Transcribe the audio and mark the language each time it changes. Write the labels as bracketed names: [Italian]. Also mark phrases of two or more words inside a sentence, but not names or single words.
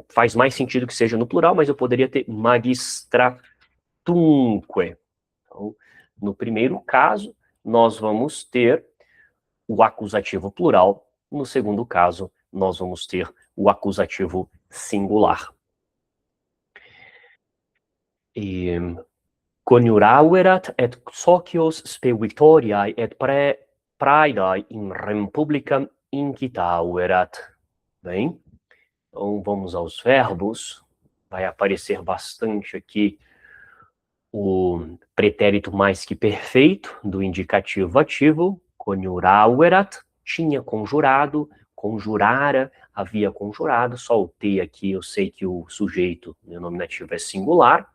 [Portuguese] Faz mais sentido que seja no plural, mas eu poderia ter magistratunque. Então, no primeiro caso, nós vamos ter o acusativo plural. No segundo caso, nós vamos ter o acusativo singular. [Latin] Coniuraverat et socios spe victoriae et praedae in republicam incitaverat. [Portuguese] Bem, então vamos aos verbos. Vai aparecer bastante aqui o pretérito mais que perfeito do indicativo ativo. Coniuraverat, tinha conjurado, conjurara, havia conjurado, só o T aqui, eu sei que o sujeito, o nominativo é singular.